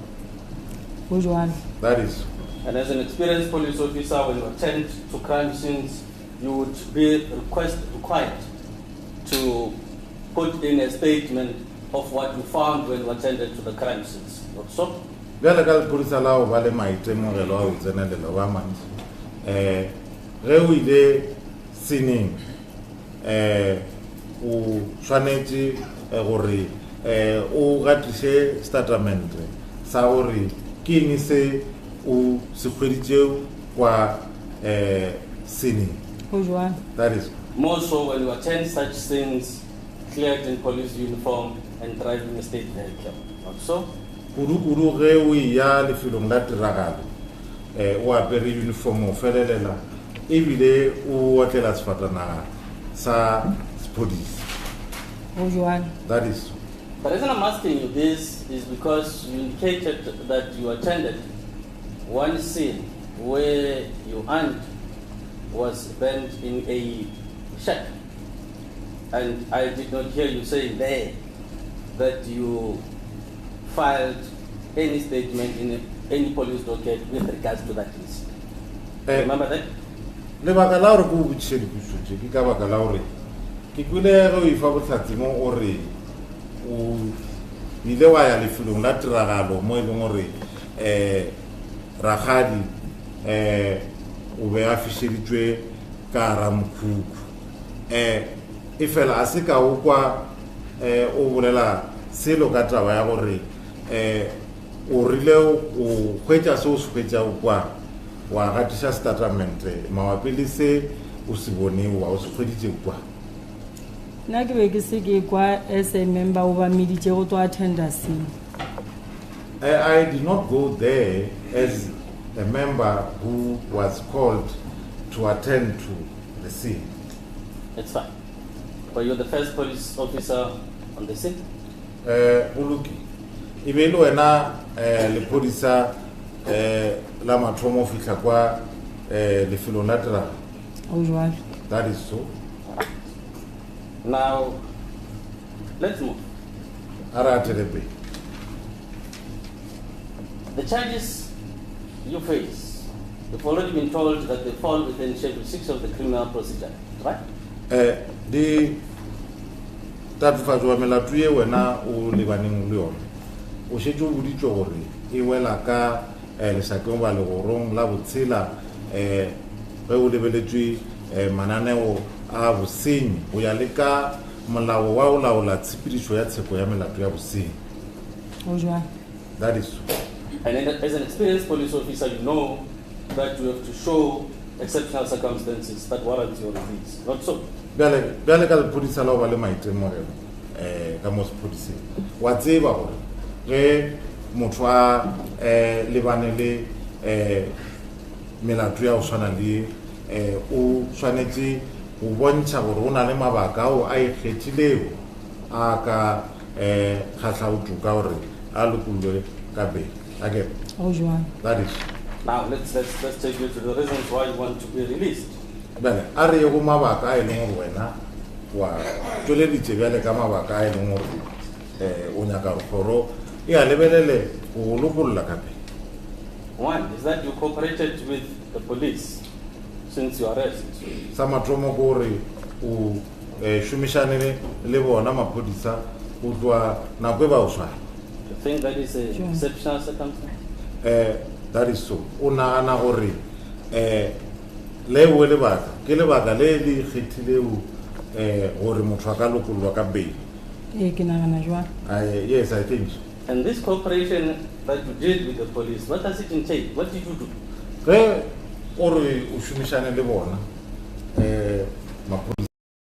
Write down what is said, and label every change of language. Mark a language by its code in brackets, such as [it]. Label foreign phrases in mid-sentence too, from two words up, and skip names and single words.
[en] That is. And as an experienced police officer, when you attend to crime scenes, you would be required to put in a statement of what you found when you attended to the crime scenes. Not so? [nso] Bjale ka lephodisa la go ba le maitemogelo a go tsenelela ba mantši ge o ile sceneng o tshwanetse gore o gatiše statement sa gore ke eng se o se kgweditše kwa scene. [en] That is More so when you attend such scenes cleared in police uniform and driving a state vehicle. Not so? [nso] kudu ge o ya lefelong la tiragalo o apere uniform o felelela ebile o otlela sefatanaga sa sepodisi. [en] That is. The reason I'm asking you this is because you indicated that you attended one scene where your aunt was burned in a shack. And I did not hear you say there that you filed any statement in any police docket with regards to that incident. Remember that? [nso] Lebaka la gore go botšiše dipotso tše ke ka baka la gore ke kwile ge o ifa bohlatsi mo o re o ile wa ya lefelong la tiragalo mo e leng gore rakgadi o be a fišeditšwe ka gara mokhukhu e fela a se ka o kwa o bolela selo ka taba ya gore o rile o hwetša se o se hwetšago kwa wa gatiša statement mabapi le se o se bone wa o se hweditše kwa. Nna ke be ke se ke kwa [en] as a member [nso] o ba meditše go tlo attenda scene. [en] I did not go there as a member who was called to attend to the scene. It's fine. But you're the first police officer on the scene? Uluki. [nso] E be le wena lepodisa la mathomo fihla kwa lefelong la tiragalo. [en] That is so. Now, let's move. The charges you face, you've already been told that they fall within Schedule 6 of the Criminal Procedure Act, right? [nso] Di tatofatso wa melato ye wena o lebaneng le yone o šetše o boditšwe gore e wela ka lesakeng ba legorong la botshela ge o lebeletšwe mananeo a bosenyi go ya le ka molao wa o laola tshepedišo ya tsheko ya melato ya bosenyi. [en] That is so. And as an experienced police officer, you know that you have to show exceptional circumstances that warrant your release. Not so? [nso] Bjale ka lepodisa la o ba le maitemogelo ka mo sepodising wa tseba gore ge motho a lebane le melato ya go tshwana le o tshwanetse go bontšha gore o na le mabaka ao a ikgethilego a ka kgatlhaotšo ka gore a lokololwe ka pele. [en] Again, that is. Now let's take you to the reasons why you want to be released. [nso] Bene, a re go mabaka a e leng gore wena wa tšweleditše bjale ka mabaka a e leng gore o nyaka kgoro e a lebelele go lokolola ka pele. [en] One is that you cooperated with the police since your arrest. [nso] Sa mathomo ko gore o šomišane le bona maphodisa go tloa nako e ba o swara. [en] You think that is a exceptional circumstance? That is so. [nso] O nagana gore le o lebaka ke lebaka le le kgethilego gore motho a ka lokololwa ka pele. [en] Yes, I think so. And this cooperation that you did with the police, what does it entail? What did you do? [nso] Ge o re o šomišane le bona maphodisa